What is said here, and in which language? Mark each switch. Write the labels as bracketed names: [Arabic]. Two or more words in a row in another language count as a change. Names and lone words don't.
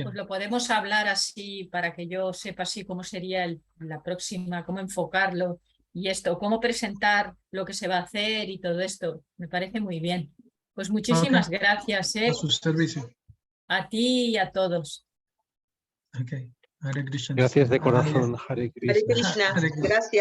[Spanish] quieran. pues lo podemos hablar así para que yo sepa así cómo sería la próxima, cómo enfocarlo y esto, cómo presentar lo que se va a hacer y todo esto. Me parece muy bien. Pues muchísimas gracias, A su servicio. a ti y a todos. [Sanskrit] Ok. Hare Krishna. [Spanish] Gracias de corazón, [Sanskrit] Hare Krishna. Hare Krishna, [Spanish] gracias.